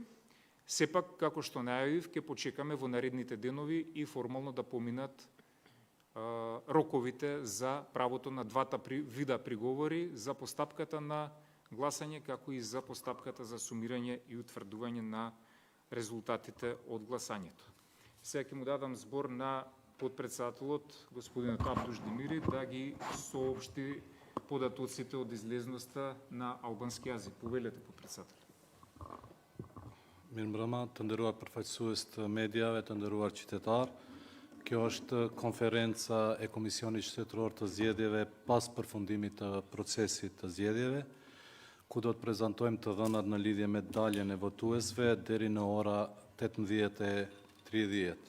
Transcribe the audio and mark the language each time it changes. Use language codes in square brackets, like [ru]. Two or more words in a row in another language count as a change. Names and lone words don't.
[mk] Сепак, како што најавив, ќе почекаме во наредните денови и формално да поминат роковите за правото на двата вида приговори за постапката на гласање, како и за постапката за сумирање и утврдување на резултатите од гласањето. Сега ќе му дадам збор на подпредседателот, господинот Абдуш Демири, да ги соопшти податоците од излезноста на албански јазик. Повелете, подпредседател. [sq] Mirëmbrëma, të nderuar përfaqësues të mediave, të nderuar qytetar. Kjo është konferenca e Komisionit Shtetëror të Zgjedhjeve pas përfundimit të procesit të zgjedhjeve, ku do të prezantojmë të dhënat në lidhje me daljen e votuesve deri në ora 18:30.